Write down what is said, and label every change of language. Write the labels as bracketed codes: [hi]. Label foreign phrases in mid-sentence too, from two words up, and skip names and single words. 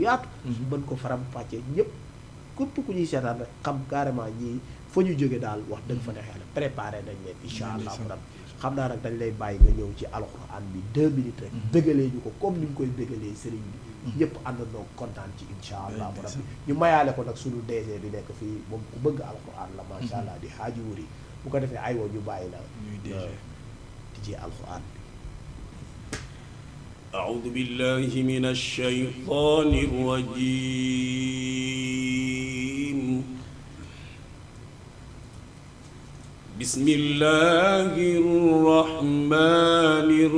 [wo] yaatu mën ko faram fàccee ñëpp képp ku ñuy seetaan rek xam carrément ñii fa ñu jóge daal wax dëgg fa neex yàlla préparé nañ leen [ar] إن شاء الله ربي [wo] xam naa nag dañ lay bàyyi nga ñëw ci alxuraan bi 2 minutes rek bégalee ñu ko comme ni ñu koy bégalee sëriñ bi ñëpp àndandoo kontaan ci [ar] إن شاء الله ربي [wo] ñu mayaale ko nag suñu DG bi nekk fii moom ku bëgg alxuraan la [ar] ما شاء الله [wo] di xaaji wuri bu ko defee aywa ñu bàyyi la [ar] تجي القرآن أعوذ بالله من الشيطان الرجيم بسم الله الرحمن